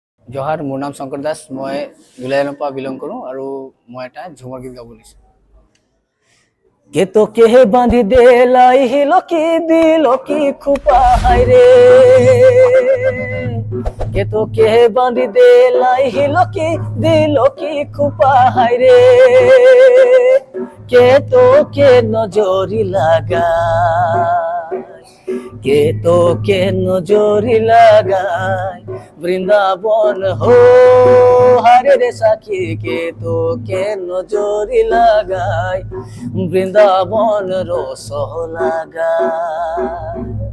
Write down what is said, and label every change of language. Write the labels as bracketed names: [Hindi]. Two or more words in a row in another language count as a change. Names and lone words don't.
[Assamese] জহাৰ, মোৰ নাম শংকৰ দাস। মই দুলাইনৰ পৰা বিলং কৰোঁ আৰু মই এটা ঝুমৰ গীত গাব লৈছোঁ। [Sadri] কে তোকে বাঁধি দেলাই হিল কি দিল কি খুপা হায় রে, কে তোকে বাঁধি দেলাই হিল কি দিল কি খুপা হায় রে, কে তোকে নজরি লাগায়, কে তোকে নজরি লাগায় বৃন্দাবন হো হারে রে সাখী, কে তোকে নজরি লাগায় বৃন্দাবন রস লাগায়।